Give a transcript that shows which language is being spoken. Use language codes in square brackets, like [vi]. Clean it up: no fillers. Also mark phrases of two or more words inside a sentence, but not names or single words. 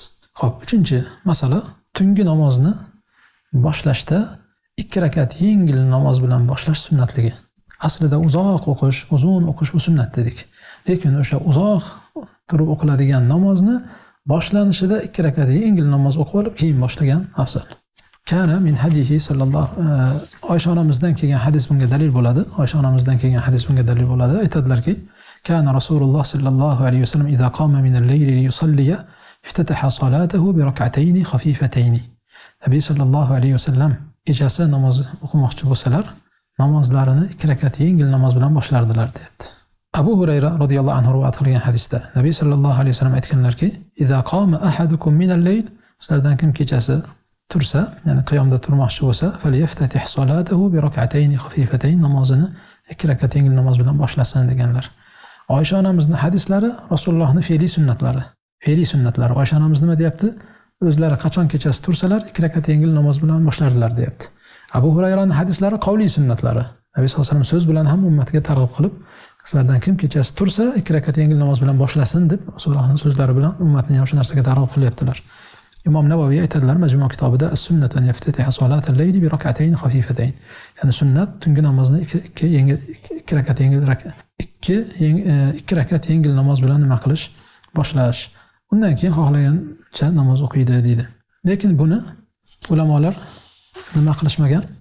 [uz] Xo'p, uchinchi masala, tungi namozni boshlashda 2 rakat yengil namoz bilan boshlash sunnatligi. Aslida uzoq o'qish, uzun o'qish bu sunnat dedik. Lekin o'sha uzoq turib o'qiladigan namozni boshlanishida 2 rakat yengil namoz o'qib olib, keyin boshlagan afzal. [ar] كان من هذه صلى الله [uz] Oysha onamizdan kelgan hadis bunga dalil bo'ladi. Oysha onamizdan kelgan hadis bunga dalil bo'ladi. [ar] Aytadilarki, كان رسول الله صلى الله عليه وسلم إذا قام من الليل ليصلي افتتح صلاته بركعتين خفيفتين. [uz] Nabiy [ar] صلى الله عليه وسلم [uz] kechasi namoz o'qimoqchi bo'lsalar, namozlarini 2 rakat yengil namoz bilan boshlardilar, deyapti. Abu Hurayra [ar] رضي الله عنه [uz] rivoyat qilgan hadisda Nabiy [ar] صلى الله عليه وسلم [uz] aytganlarki, [ar] إذا قام أحدكم من الليل, [uz] sizlardan kim kechasi tursa, ya'ni qiyomda turmoqchi bo'lsa, [ar] فليفتتح صلاته بركعتين خفيفتين, [uz] namozini 2 rakat yengil namoz bilan boshlasin deganlar. Oysha onamizning hadislari Rasulullohning fe'li sunnatlari. Fe'li sunnatlari. Oysha onamiz nima deyapti? O'zlari qachon kechasi tursalar 2 rakat yengil namoz bilan boshlardilar, deyapti. Abu Hurayraning hadislari qavli sunnatlari. Nabiy [ar] صلى الله عليه وسلم [uz] so'z bilan ham ummatiga targ'ib qilib, sizlardan kim kechasi tursa 2 rakat yengil namoz bilan boshlasin deb Rasulullohning so'zlari bilan ummatni ham shu narsaga targ'ib qilyaptilar. [ar] Imom Navoiy aytadilar Majmu' kitobida السنة أن يفتتح صلاة الليل بركعتين خفيفتين. [uz] Ya'ni sunnat tungi namozni 2 rakat yengil 2 rakat yengil namoz bilan nima qilish, boshlash. Undan keyin xohlagancha namoz o'qiydi deydi. Lekin buni ulamolar nima qilishmagan?